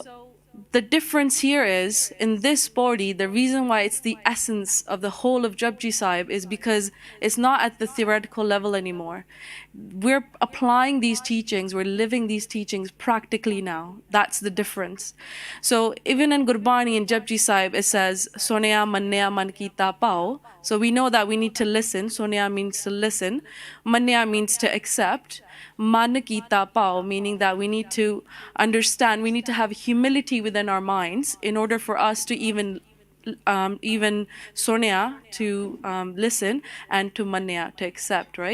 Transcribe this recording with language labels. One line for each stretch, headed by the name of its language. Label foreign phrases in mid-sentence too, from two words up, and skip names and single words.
English: So the difference here is, in this body, the reason why it's the essence of the whole of Japji Sahib is because it's not at the theoretical level anymore. We're applying these teachings, we're living these teachings practically now. That's the difference. So even in Gurbani in Japji Sahib, it says,
Punjabi: ਸੁਣਿਆ ਮੰਨਿਆ ਮਨਿ ਕੀਤਾ ਭਾਉ.
English: So we know that we need to listen. Sonaya means to listen. Mannaya means to accept.
Punjabi: ਮਨਿ ਕੀਤਾ ਭਾਉ,
English: meaning that we need to understand, we need to have humility within our minds in order for us to even sonia, to listen, and to manya, to accept, right?